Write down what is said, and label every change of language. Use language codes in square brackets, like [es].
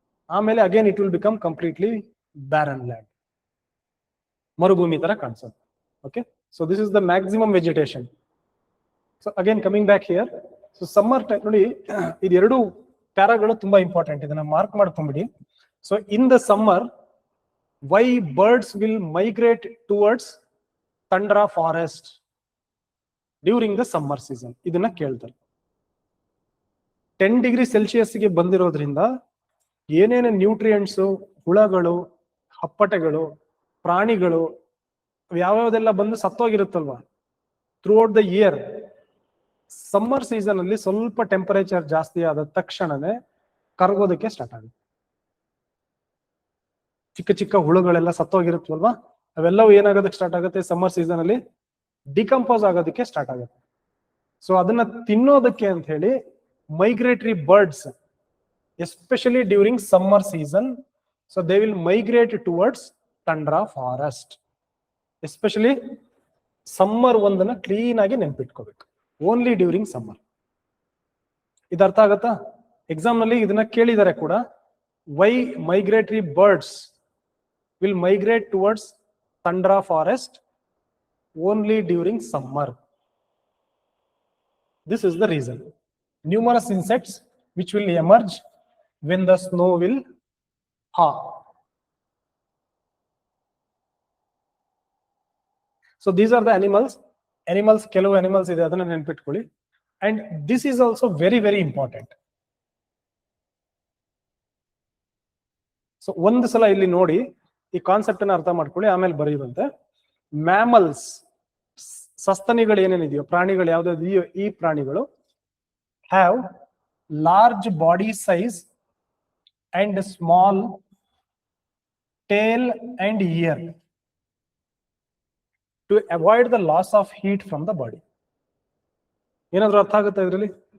[en] ಆಮೇಲೆ again it will become completely barren land, [kn] ಮರುಭೂಮಿ ತರ ಕಾಣಿಸುತ್ತೆ. [en] Okay, so this is the maximum vegetation. So again coming back here. [kn] So summer time ನೋಡಿ, ಇದೆರಡು ಪ್ಯಾರಾಗಳು ತುಂಬಾ important, ಇದನ್ನ mark ಮಾಡ್ಕೊಂಡ್ಬಿಡಿ. [en] so in the summer why birds will migrate towards tundra forest during the summer season, [kn] ಇದನ್ನ ಕೇಳ್ತಾರೆ. 10 degree ಸೆಲ್ಸಿಯಸ್ಗೆ ಬಂದಿರೋದ್ರಿಂದ ಏನೇನು nutrients, ಹುಳಗಳು, ಹಪ್ಪಟೆಗಳು, ಪ್ರಾಣಿಗಳು ಯಾವ್ಯಾವ್ದೆಲ್ಲ ಬಂದು ಸತ್ತೋಗಿರುತ್ತಲ್ವಾ throughout the year, summer season ಅಲ್ಲಿ ಸ್ವಲ್ಪ ಟೆಂಪರೇಚರ್ ಜಾಸ್ತಿ ಆದ ತಕ್ಷಣನೇ ಕರಗೋದಕ್ಕೆ ಸ್ಟಾರ್ಟ್ ಆಗುತ್ತೆ. ಚಿಕ್ಕ ಚಿಕ್ಕ ಹುಳುಗಳೆಲ್ಲ ಸತ್ತೋಗಿರುತ್ತಲ್ವಾ, ಅವೆಲ್ಲವೂ ಏನಾಗೋದಕ್ಕೆ ಸ್ಟಾರ್ಟ್ ಆಗುತ್ತೆ ಸಮ್ಮರ್ ಸೀಸನ್ ಅಲ್ಲಿ, ಡಿಕಂಪೋಸ್ ಆಗೋದಕ್ಕೆ ಸ್ಟಾರ್ಟ್ ಆಗುತ್ತೆ. [en] so [kn] ಅದನ್ನ ತಿನ್ನೋದಕ್ಕೆ ಅಂತ ಹೇಳಿ [en] Migratory birds, especially during summer season, so they will migrate towards tundra forest. [kn] Especially summer ಒಂದನ್ನ ಕ್ಲೀನ್ ಆಗಿ ನೆನ್ಪಿಟ್ಕೋಬೇಕು, ಓನ್ಲಿ ಡ್ಯೂರಿಂಗ್ ಸಮ್ಮರ್. ಇದು ಅರ್ಥ ಆಗತ್ತಾ? ಎಕ್ಸಾಮ್ ನಲ್ಲಿ ಇದನ್ನ ಕೇಳಿದ್ದಾರೆ ಕೂಡ. [en] Why migratory birds will migrate towards tundra forest only during summer. This is the reason. Numerous insects which will emerge when the snow will thaw. So these are the animals [kn] ಕೆಲವು animals ಇದೆ, ಅದನ್ನ ನೆನಪಿಟ್ಕೊಳ್ಳಿ. [en] And this is also very very important. [kn] So ಒಂದು ಸಲ ಇಲ್ಲಿ ನೋಡಿ, ಈ concept ಅನ್ನ ಅರ್ಥ ಮಾಡ್ಕೊಳ್ಳಿ, ಆಮೇಲೆ ಬರೆಯುವಂತೆ. [en] Mammals, ಸಸ್ತನಿಗಳು ಏನೇನಿದೆಯೋ, ಪ್ರಾಣಿಗಳು ಯಾವ್ದಾವ್ದಿದೆಯೋ, ಈ ಪ್ರಾಣಿಗಳು have large body size and small tail and ear to avoid the loss of heat from the body. [kn] ಏನಾದ್ರೂ ಅರ್ಥ ಆಗುತ್ತೆ ಇದರಲ್ಲಿ?